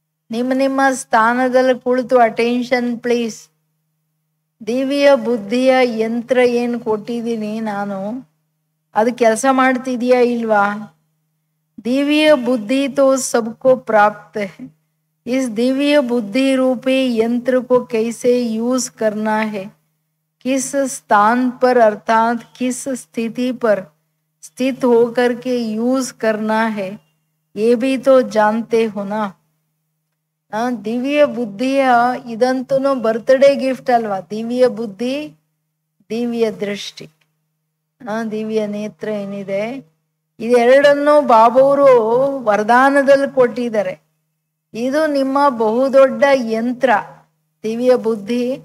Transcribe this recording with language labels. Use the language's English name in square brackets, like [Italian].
[Kannada] ನಿಮ್ಮ ಸ್ಥಾನದಲ್ಲಿ ಕುಳಿತು [English] Attention please. [Kannada] ದಿವ್ಯ ಬುದ್ಧಿಯ ಯಂತ್ರ ಏನು ಕೊಟ್ಟಿದ್ದೀನಿ ನಾನು, ಅದು ಕೆಲಸ ಮಾಡ್ತಿದ್ಯಾ ಇಲ್ವಾ? [Hindi] ದಿವ್ಯ ಬುದ್ಧಿ ತೋ ಸಬ್ಕೋ ಪ್ರಾಪ್ತ है. इस दिव्य बुद्धि रूपी यंत्र को कैसे यूज करना है, किस स्थान पर अर्थात किस स्थिति पर स्थित होकर के यूज करना है, ये भी तो जानते हो ना. [Kannada] ದಿವ್ಯ ಬುದ್ಧಿಯ ಇದಂತೂ ಬರ್ತ್ಡೇ ಗಿಫ್ಟ್ ಅಲ್ವಾ? ದಿವ್ಯ ಬುದ್ಧಿ, ದಿವ್ಯ ದೃಷ್ಟಿ, ದಿವ್ಯ ನೇತ್ರ ಏನಿದೆ, ಇದೆರಡನ್ನು ಬಾಬವರು ವರದಾನದಲ್ಲಿ ಕೊಟ್ಟಿದ್ದಾರೆ. ಇದು ನಿಮ್ಮ ಬಹುದೊಡ್ಡ ಯಂತ್ರ, ದಿವ್ಯ ಬುದ್ಧಿ.